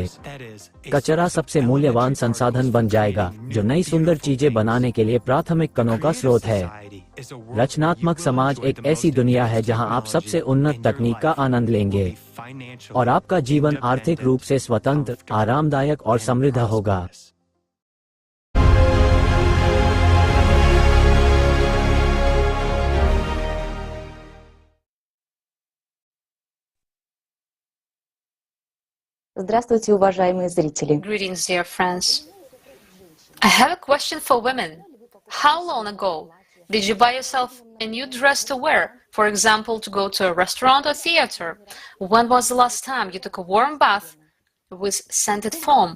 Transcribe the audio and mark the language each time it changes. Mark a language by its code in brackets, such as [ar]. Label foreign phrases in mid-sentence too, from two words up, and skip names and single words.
[hi] कचरा सबसे मूल्यवान संसाधन बन जाएगा जो नई सुंदर चीजें बनाने के लिए प्राथमिक कणों का स्रोत है। रचनात्मक समाज एक ऐसी दुनिया है जहां आप सबसे उन्नत तकनीक का आनंद लेंगे और आपका जीवन आर्थिक रूप से स्वतंत्र, आरामदायक और समृद्ध होगा। [ru] Здравствуйте, уважаемые зрители. [en] Greetings, dear friends. I have a question for women. How long ago did you buy yourself a new dress to wear? For example, to go to a restaurant or theater? When was the last time you took a warm bath with scented foam?